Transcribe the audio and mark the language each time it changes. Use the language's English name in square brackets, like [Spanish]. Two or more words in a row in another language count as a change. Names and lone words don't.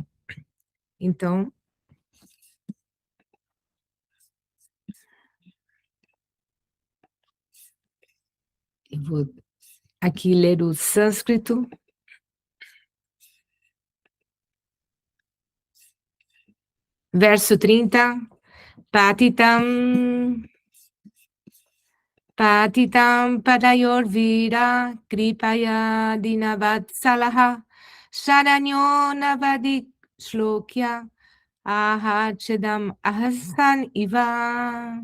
[Portuguese] Então, eu vou aqui ler o sânscrito. Verso 30. [Sanskrit] Patitam padayor vira kripaya dinavatsalaha sharanyo navadik shlokya ahachedam ahasan iva.